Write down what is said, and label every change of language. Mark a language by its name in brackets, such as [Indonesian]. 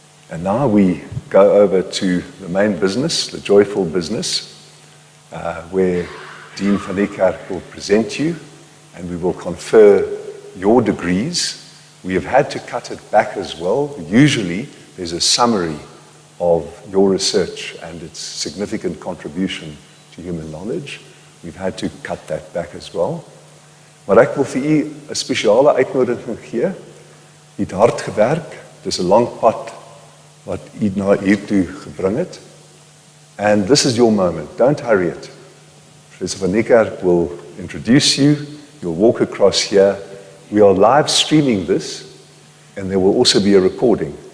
[English] And now we go over to the main business, the joyful business, where Dean van Niekerk will present you, and we will confer your degrees. We have had to cut it back as well. Usually, there's a summary of your research and its significant contribution to human knowledge. We've had to cut that back as well. [Afrikaans] Maar ek wil vir u 'n spesiale uitnodiging gee. U het hard gewerk. Dis 'n lang pad wat u na hier toe gebring het. [English] And this is your moment. Don't hurry it. Professor van Niekerk will introduce you. You'll walk across here. We are live streaming this, and there will also be a recording.